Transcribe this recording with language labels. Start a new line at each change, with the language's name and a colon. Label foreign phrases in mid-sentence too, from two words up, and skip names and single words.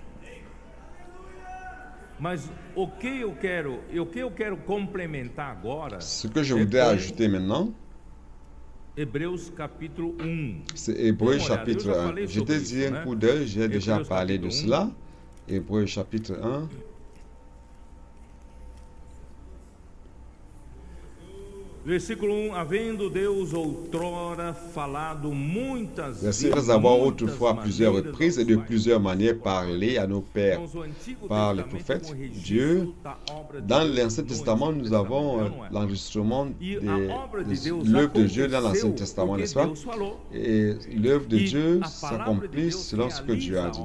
French: Ce que je voudrais ajouter maintenant, c'est Hébreux chapitre 1. Je t'ai dit un coup d'œil, j'ai déjà parlé de cela. Hébreux chapitre 1.
Portuguese: Versículo 1, havendo Deus outrora falado muitas vezes,
French: après avoir autrefois plusieurs reprises et de plusieurs manières parlé à nos pères par les prophètes, Dieu, dans l'Ancien Testament, nous avons l'enregistrement de l'œuvre de Dieu dans l'Ancien Testament, n'est-ce pas? Et l'œuvre de Dieu s'accomplit selon ce que Dieu a dit.